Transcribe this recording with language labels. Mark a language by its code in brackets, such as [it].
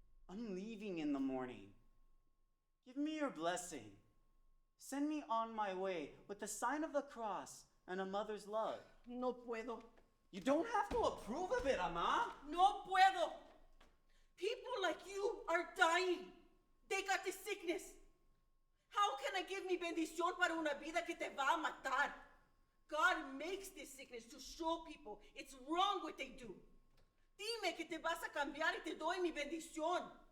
[en] I'm leaving in the morning. Give me your blessing. Send me on my way with the sign of the cross and a mother's love. [es] No puedo. [en] You don't have to approve of it, Ama. [es] No puedo. [en] People like you are dying. They got the sickness. How can I give [es] mi bendición para una vida que te va a matar? [en] God makes this sickness to show people it's wrong what they do. [es] Dime que te vas a cambiar y te doy mi bendición.